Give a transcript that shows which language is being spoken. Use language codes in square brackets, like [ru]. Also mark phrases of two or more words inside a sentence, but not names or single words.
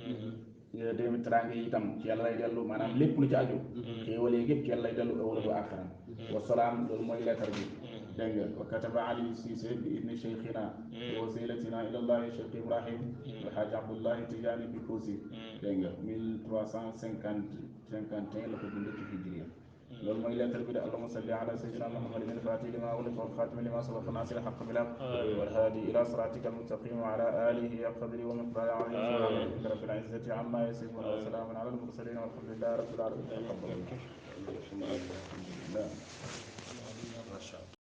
[wo] dégg teraanga yi itam ci yàlla lay dellu maanaam lépp lu ci aju xéewal yi yëpp ci yàlla lay dellu awala bu aaxiran wasalaam loolu mooy lettre bi dégg nga [ar] وكتب [wo] Ali Cissé bi [ar] ابن شيخنا وسيلتنا إلى الله [wo] cheikh Ibrahim alhaji Abdullahi Tijaani bi Kousi dégg nga 1351 la ko bind ci hijriya loolu mooy lettre bi de [ar] اللهم صل على سيدنا محمد الفاتح لما أغلق والخاتم لما سبق ناصر الحق بالحق والهادي إلى صراطك المستقيم وعلى آله حق قدره ومقداره العظيم رب العزة عما يصفون وسلام على المرسلين والحمد لله رب العالمين.